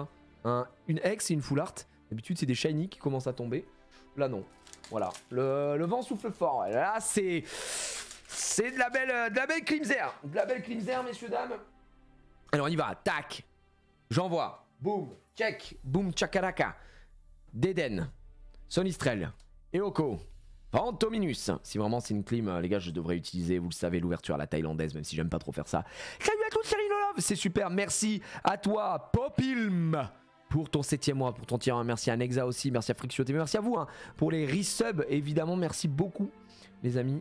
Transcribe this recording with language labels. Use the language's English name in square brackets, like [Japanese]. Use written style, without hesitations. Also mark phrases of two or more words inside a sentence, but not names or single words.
[French] Une X et une [English] full art. [French] D'habitude, c'est des shiny qui commencent à tomber. Là, non. Voilà. Le vent souffle fort. Là, c'est de la belle Crimser. De la belle Crimser, messieurs, dames. Alors, on y va. Tac. J'envoie. Boum. Check. Boum, chakaraka. Deden. Sonistrel. Eoko. Pantominus. Si vraiment c'est une clim, les gars, je devrais utiliser, vous le savez, l'ouverture à la thaïlandaise, même si j'aime pas trop faire ça. Salut à tous, Cyril Love. C'est super. Merci à toi, Popilm, pour ton 7e mois, pour ton tier 1. Merci à Nexa aussi. Merci à Friction TV. Merci à vous, hein, pour les resubs, évidemment. Merci beaucoup, les amis.